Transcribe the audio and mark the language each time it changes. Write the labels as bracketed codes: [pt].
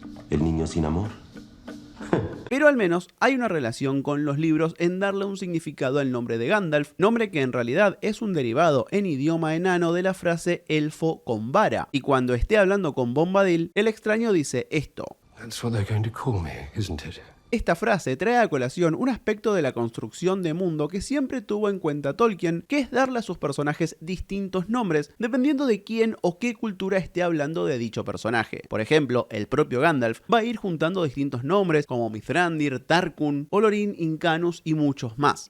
[es] El niño sin amor. Pero al menos hay una relación con los libros en darle un significado al nombre de Gandalf, nombre que en realidad es un derivado en idioma enano de la frase elfo con vara. Y cuando esté hablando con Bombadil, el extraño dice esto. [en] That's what they're going to call me, isn't it? [es] Esta frase trae a colación un aspecto de la construcción de mundo que siempre tuvo en cuenta Tolkien, que es darle a sus personajes distintos nombres dependiendo de quién o qué cultura esté hablando de dicho personaje. Por ejemplo, el propio Gandalf va a ir juntando distintos nombres como Mithrandir, Tarkun, Olorin, Incanus y muchos más.